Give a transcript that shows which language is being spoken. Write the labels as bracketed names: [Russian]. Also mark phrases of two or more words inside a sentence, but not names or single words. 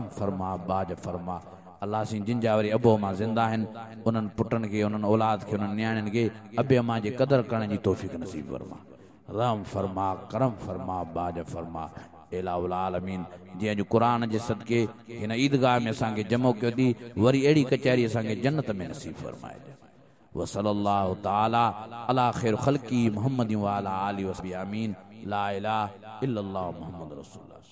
[Sindhi] फरमा बाज फरमा अल्लाह साईं जिन जा वरी अबो अम्मा ज़िंदा आहिनि उन्हनि पुटनि खे उन्हनि औलाद खे उन्हनि नियाणियुनि खे अबे अम्मा जे क़दर करण जी तौफ़ीक़ नसीब फरमा रहम फरमा करम फरमा बाज फरमा [Arabic] إله العالمين [Sindhi] जीअं अॼु क़ुरान जे सदके हिन ईदगाह में असांखे जमो कयो थी वरी अहिड़ी कचहरी असांखे जन्नत में नसीब फरमाए [Arabic] وصلى الله تعالى على خير خلقه محمد وعلى آله وصحبه آمين لا إله إلا الله محمد رسول